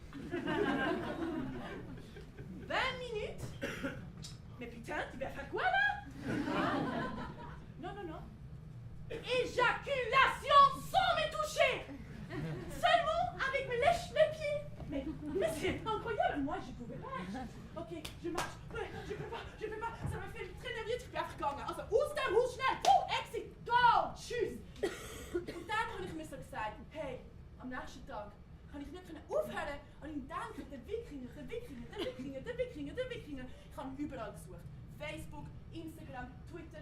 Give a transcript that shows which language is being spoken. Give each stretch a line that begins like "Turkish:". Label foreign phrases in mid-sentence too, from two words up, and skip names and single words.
French: 20 minutes, mais putain, tu vas faire quoi là? Non. Éjaculation sans me toucher. Seulement avec me lèche les pieds. Mais c'est incroyable, moi je pouvais pas. Ok, je marche. Je peux pas. Ça me fait très nervös.
German: Ich bin einfach gegangen. Also, aus dem Haus schnell.
English: Exit. Go. Tschüss.
German: Und dann habe ich mir so gesagt, hey, am nächsten Tag kann ich nicht aufhören und ihm denken, der Wikinger. Ich habe überall gesucht. Facebook, Instagram, Twitter.